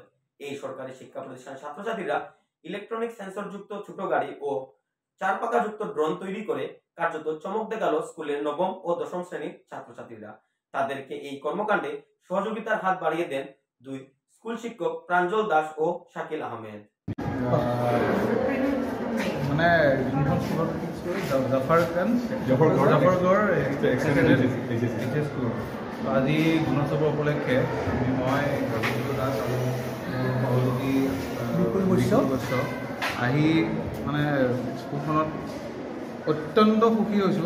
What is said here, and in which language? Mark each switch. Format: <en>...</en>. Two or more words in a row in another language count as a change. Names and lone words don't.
<bn>এই সরকারি শিক্ষা প্রতিষ্ঠানের ছাত্রছাত্রীরা ইলেকট্রনিক সেন্সরযুক্ত ছোট গাড়ি ও 4 পাকাযুক্ত ড্রোন তৈরি করে কার্যত চমক দেখালো স্কুলের নবম ও দশম শ্রেণীর ছাত্রছাত্রীরা। তাদেরকে এই কর্মকাণ্ডে সহযোগিতার হাত বাড়িয়ে দেন 2 স্কুল শিক্ষক প্রাঞ্জল দাস ও শাকিল আহমেদ।</bn> <as>মানে জফৰগড় আজি গুণোৎসৱ উপলক্ষে মই ৰবীন্দ্ৰ দাস আৰু সহযোগী বিপুল বৈশ্য আহি মানে স্কুলখনত অত্যন্ত সুখী হৈছোঁ।</as>